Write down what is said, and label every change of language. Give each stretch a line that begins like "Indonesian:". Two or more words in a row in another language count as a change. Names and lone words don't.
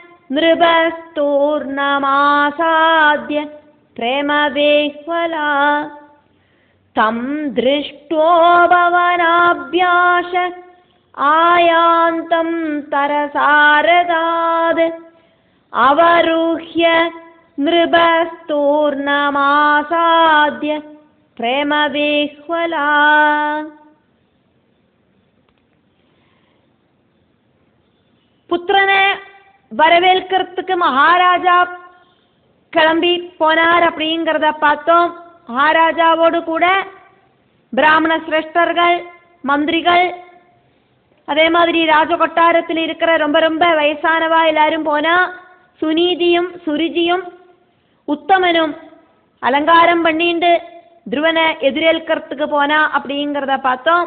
Sanskrit: നൃപസ്തൂർണമാസാദ്യ പ്രേമവിഹ്വല തം ദൃഷ്ടോപവനാഭ്യാസ ആയാന്തം തരസാ രഥാത് അവരുഹ്യ നൃപസ്തൂർണമാസാദ്യ പ്രേമവിഹ്വല.
Tamil: പുത്രനെ வரவேற்கிறதுக்கு மகாராஜா கிளம்பி போனார் அப்படிங்கிறத பார்த்தோம். மகாராஜாவோடு கூட பிராமண சிரேஷ்டர்கள் மந்திரிகள் அதே மாதிரி ராஜ கொட்டாரத்தில் இருக்கிற ரொம்ப ரொம்ப வயசானவா எல்லாரும் போனா சுனீதியும் சுருஜியும் உத்தமனும் அலங்காரம் பண்ணிட்டு ധ്രുവനെ எதிரேൽக்கிறதுக்கு போனா அப்படிங்கிறத பார்த்தோம்.